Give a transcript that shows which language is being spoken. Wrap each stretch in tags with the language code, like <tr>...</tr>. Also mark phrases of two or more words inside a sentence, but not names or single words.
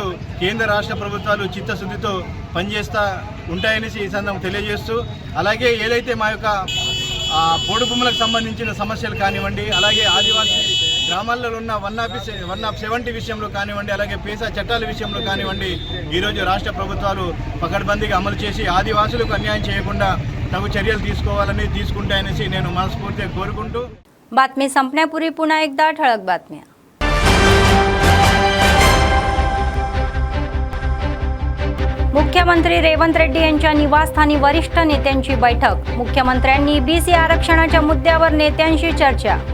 <te>కేంద్ర రాష్ట్ర ప్రభుత్వాలు చిత్తశుద్ధితో పనిచేస్తూ ఉంటాయని ఈ సందర్భంగా తెలియజేస్తూ అలాగే ఏదైతే మా యొక్క పోడు భూములకు సంబంధించిన సమస్యలు కానివ్వండి, అలాగే ఆదివాసీ గ్రామాల్లో ఉన్న 170 విషయంలో కానివ్వండి, అలాగే పేసా చట్టాల విషయంలో కానివ్వండి ఈరోజు రాష్ట్ర ప్రభుత్వాలు పకడ్బందీగా అమలు చేసి ఆదివాసులకు అన్యాయం చేయకుండా తగు చర్యలు తీసుకుంటాయనేసి నేను మనస్ఫూర్తిగా కోరుకుంటూ</te> <mr>बातमी संपण्यापूर्वी पुन्हा एकदा ठळक बातम्या। मुख्यमंत्री रेवंत रेड्डी यांच्या निवासस्थानी वरिष्ठ नेत्यांची बैठक। मुख्यमंत्र्यांनी बीसी आरक्षणाच्या मुद्द्यावर नेत्यांशी चर्चा।</mr>